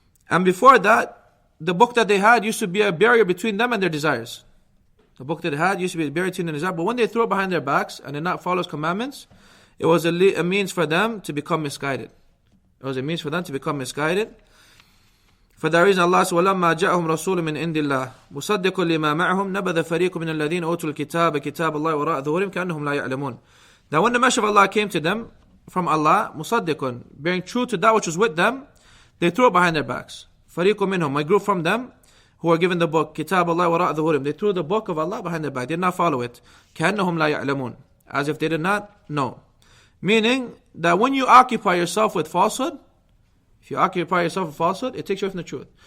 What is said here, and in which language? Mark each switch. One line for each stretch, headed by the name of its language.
English: And before that, the book that they had used to be a barrier between them and their desires. The book that they had used to be a barrier between their desires. But when they threw it behind their backs and did not follow His commandments, it was a means for them to become misguided. It was a means for them to become misguided. For that reason, Allah says,
Arabic: وَلَمَّا جَاءَهُمْ رَسُولٌ مِّنْ عِنْدِ اللَّهِ مُصَدِّقٌ لِمَا مَعَهُمْ نَبَذَ فَرِيقٌ مِّنَ الَّذِينَ أُوتُوا الْكِتَابَ كِتَابَ اللَّهِ وَرَاءَ ظُهُورِهِمْ كَأَنَّهُمْ لَا يَعْلَمُونَ.
English: That when the message of Allah came to them from Allah, مُصَدِّقٌ, bearing true to that which was with them, they threw it behind their backs.
Arabic: فَرِيقٌ مِّنْهُمْ,
English: a group from them who were given the book,
Arabic: كِتَابَ اللَّهِ وَرَاءَ ظُهُورِهِمْ,
English: they threw the book of Allah behind their back, they did not follow it.
Arabic: كَأَنَّهُمْ لَا يَعْلَمُونَ,
English: as if they did not know. Meaning that when you occupy yourself with falsehood, if you occupy yourself with falsehood, it takes you away from the truth.